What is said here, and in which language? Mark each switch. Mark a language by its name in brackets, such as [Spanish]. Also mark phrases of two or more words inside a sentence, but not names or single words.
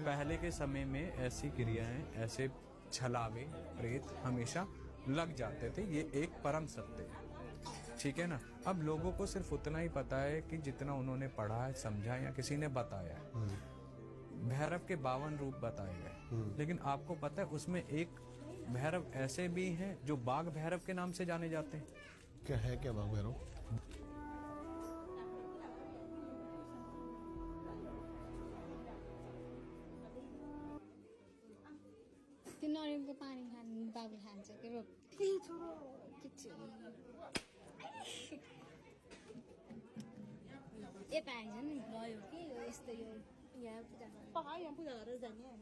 [Hindi] पहले के समय में ऐसी क्रियाएं, ऐसे छलावे प्रेत हमेशा लग जाते थे, ये एक परम सत्य है, ठीक है ना। अब लोगों को सिर्फ उतना ही पता है कि जितना उन्होंने पढ़ा है, समझा या किसी ने बताया है। भैरव के 52 रूप बताए गए, लेकिन आपको पता है उसमें एक भैरव ऐसे भी हैं जो बाघ भैरव के नाम से जाने जाते हैं। क्या है क्या बाघ भैरव? [Nepali] त्यो नरिवलको पानी बाबुले खान्छ के रोप छोरो यता आइज नि गयो कि यस्तो यो यहाँ पूजा गरेर जाने